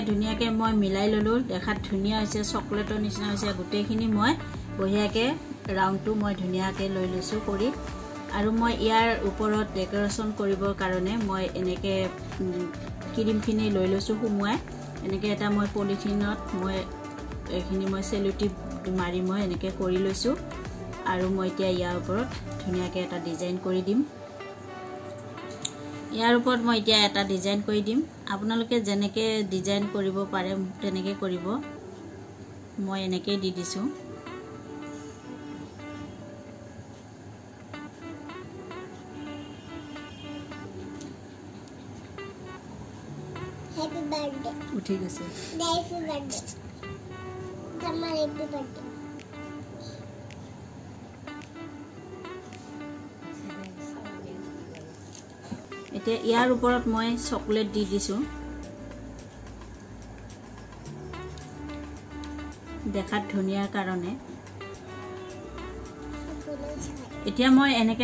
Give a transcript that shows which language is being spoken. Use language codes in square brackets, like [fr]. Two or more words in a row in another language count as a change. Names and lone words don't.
[as] ধুনিয়াকে মই মিলাই ললো দেখাত ধুনিয়া হৈছে চকলেটৰ নিচিনা হৈছে গুটেখিনি মই বহিয়াকে ৰাউন্ডটো মই ধুনিয়াকে লৈ লৈছো কৰি আৰু মই ইয়াৰ ওপৰত ডেকোৰেশন কৰিবৰ কাৰণে মই এনেকে ক্ৰীমখিনি লৈ লৈছো সুমুৱাই এনেকে এটা মই পলিথিনত মই এখিনি মই সেলোটিপ মাৰি মই এনেকে কৰি লৈছো আৰু মই এতিয়া ইয়াৰ ওপৰত ধুনিয়াকে এটা ডিজাইন কৰি দিম ইয়াৰ ওপৰত মই এতিয়া এটা ডিজাইন কৰি দিম আপোনালোকে যেনেকে ডিজাইন কৰিব পাৰে তেনেকে কৰিব মই এনেকে দি দিছো [en] happy birthday उठी गसे happy birthday तमार happy birthday [as] এতিয়া ইয়াৰ ওপৰত মই চকলেট দি দিছো দেখাত ধুনিয়াৰ কাৰণে এতিয়া মই এনেকে